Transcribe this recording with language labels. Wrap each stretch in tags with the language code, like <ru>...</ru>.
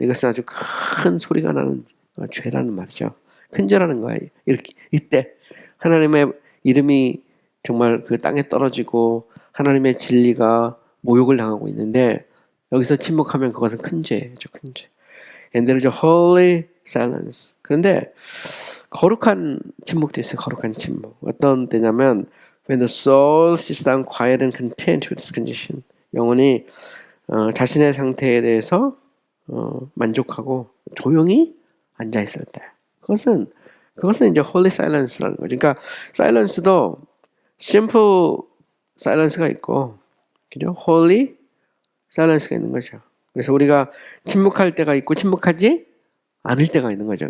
<ko>이것은 아주 큰 소리가 나는 죄라는 말이죠. 큰 죄라는 거예요. 이때 하나님의 이름이 정말 그 땅에 떨어지고 하나님의 진리가 모욕을 당하고 있는데 여기서 침묵하면 그것은 큰 죄죠, 큰 죄.</ko> <en>And there is a holy silence.</en> <ko>그런데 거룩한 침묵도 있어요. 거룩한 침묵. 어떤 때냐면</ko> <en>when the soul sits down quiet and content with its condition.</en> <ko>영혼이 자신의 상태에 대해서 만족하고 조용히 앉아 있을 때. 그것은 이제 holy silence라는 거죠. 그러니까 silence도 simple silence가 있고, 그죠? holy silence가 있는 거죠. 그래서 우리가 침묵할 때가 있고 침묵하지 않을 때가 있는 거죠.</ko>